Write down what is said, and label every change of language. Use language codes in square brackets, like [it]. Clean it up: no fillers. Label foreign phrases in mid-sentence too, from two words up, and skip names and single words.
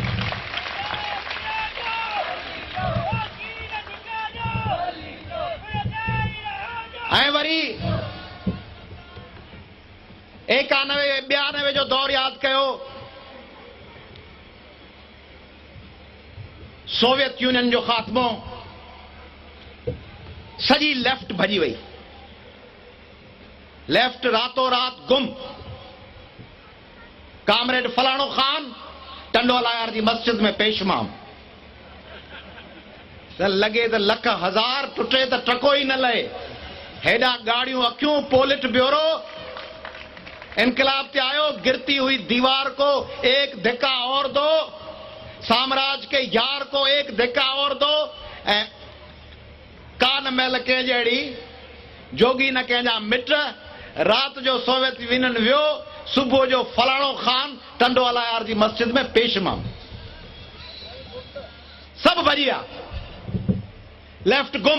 [sd] ऐं वरी 91-92 जो दौर यादि कयो। सोवियत यूनियन जो ख़ात्मो, सॼी लेफ्ट भॼी वई, लेफ्ट रातों रात गुम। कामरेड फलाणो खान टंडोलायर जी मस्जिद में पेशमाम, त लॻे त लख हज़ार टुटे त टको ई न लहे। हेॾा गाड़ियूं अखियूं, पोलिट ब्यूरो इनकलाब ते आयो, [ur] گرتی ہوئی دیوار کو ایک دھکا اور دو، سامراج کے یار کو ایک دھکا اور دو. [sd] ऐं कान महल कंहिं जहिड़ी जोगी न कंहिंजा मिट। रात जो सोवियत यूनियन वियो, सुबुह जो फलाणो खान टंडोलायर जी मस्जिद में पेशमाम, सभु भॼी विया, लेफ्ट गुम।